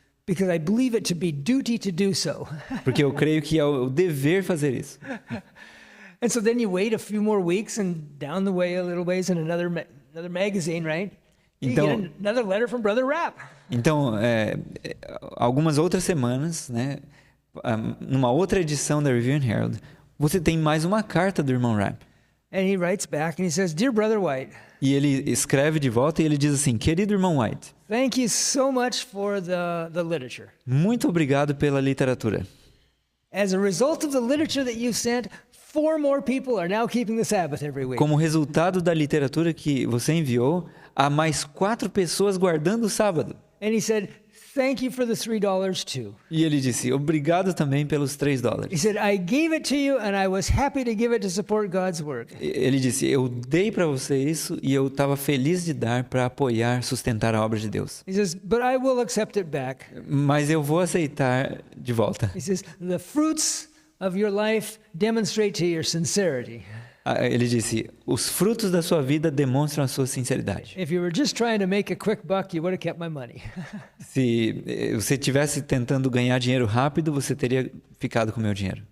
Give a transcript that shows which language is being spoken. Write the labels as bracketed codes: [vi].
[en] because I believe it to be duty to do so." [pt] Porque eu creio que é o dever fazer isso. [en] And so then you wait a few more weeks, and down the way a little ways in another magazine, right? You [pt] Então, [en] get another letter from Brother Rapp. [pt] então algumas outras semanas, né, numa outra edição da Review and Herald, você tem mais uma carta do irmão Rapp. [en] And he writes back and he says, Dear Brother White, [pt] E ele escreve de volta e ele diz assim: querido irmão White, [en] thank you so much for the literature. [pt] muito obrigado pela literatura. [en] As a result of the literature that you sent, 4 more people are now keeping the Sabbath every week. [pt] Como resultado da literatura que você enviou, há mais 4 pessoas guardando o sábado. [en] And he said, thank you for the $3 too. [pt] E ele disse: obrigado também pelos $3. [en] He said, I gave it to you and I was happy to give it to support God's work. [pt] Ele disse: eu dei para você isso e eu estava feliz de dar para apoiar, sustentar a obra de Deus. [en] He says, but I will accept it back. [pt] Mas eu vou aceitar de volta. [en] He says, the fruits of your life demonstrate to your sincerity. [pt] Ele disse: os frutos da sua vida demonstram a sua sinceridade. [en] If you were just trying to make a quick buck, you would have kept my money. [pt] Se você estivesse tentando ganhar dinheiro rápido, você teria ficado com o meu dinheiro.